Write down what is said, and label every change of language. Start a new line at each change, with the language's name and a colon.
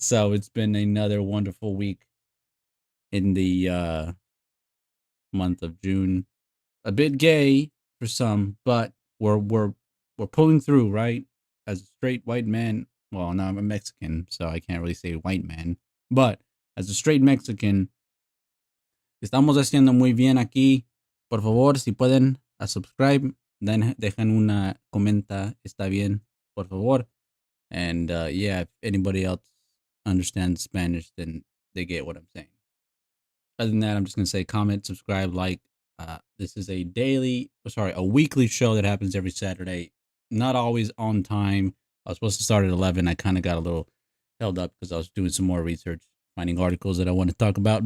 English: So it's been another wonderful week in the month of June. A bit gay for some, but we're pulling through, right? As a straight white man. Well, now I'm a Mexican, so I can't really say white man. But as a straight Mexican,
Spanish: estamos haciendo muy bien aquí. Por favor, si pueden a subscribe, dejan una comenta, está bien, por favor.
English: And yeah, if anybody else understands Spanish, then they get what I'm saying. Other than that, I'm just gonna say comment, subscribe, like. This is a weekly show that happens every Saturday. Not always on time. I was supposed to start at 11. I kind of got a little held up because I was doing some more research, finding articles that I want to talk about.